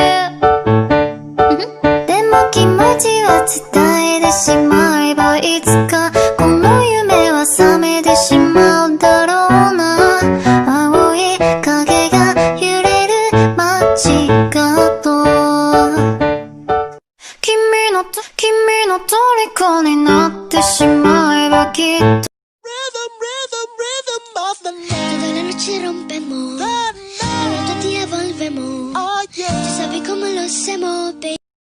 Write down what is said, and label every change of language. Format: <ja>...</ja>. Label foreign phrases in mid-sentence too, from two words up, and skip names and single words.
<ja>でも気持ちは伝えてしまえばいつかこの夢は覚めてしまうだろうな青い影が揺れる街角君の虜になってしまえばきっと</ja> <es>Toda la noche rompemos, al otro día volvemos. Tú sabes cómo lo hacemos, baby.</es>